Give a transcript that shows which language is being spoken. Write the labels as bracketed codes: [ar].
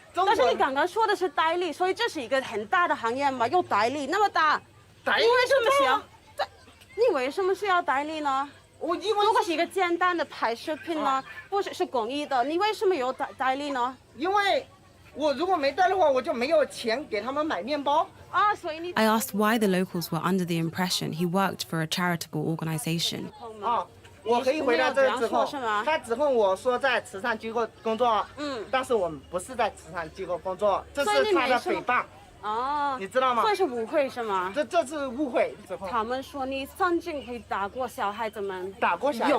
[zh] 但是你刚刚说的是代理，所以这是一个很大的行业嘛，有代理那么大，你为什么需要代理呢？如果是一个简单的拍视频呢，不是公益的，你为什么有代理呢？因为我如果没代理的话，我就没有钱给他们买面包。所以你。 [en] I asked why the locals were under the impression he worked for a charitable organization. [zh] 我可以回答这个指控，他指控我说在慈善机构工作，但是我们不是在慈善机构工作，这是他的诽谤。你知道吗？这是误会是吗？这是误会指控。他们说你曾经会打过小孩子们，打过小孩子，